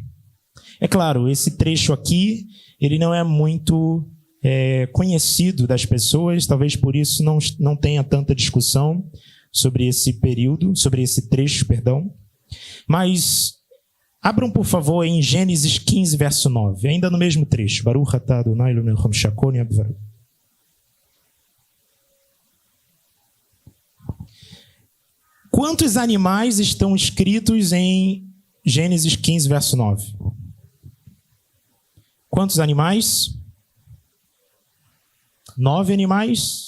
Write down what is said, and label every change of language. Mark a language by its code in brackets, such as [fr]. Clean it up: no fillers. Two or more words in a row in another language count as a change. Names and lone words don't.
[pt] É claro, esse trecho aqui, ele não é muito conhecido das pessoas, talvez por isso não tenha tanta discussão sobre esse período, sobre esse trecho, perdão. Mas abram, por favor, em Gênesis 15, verso 9, ainda no mesmo trecho. [he] ברוך אתה אדני אלהינו מלך העולם ועד. [pt] Quantos animais estão escritos em Gênesis 15, verso 9? Quantos animais? 9 animais.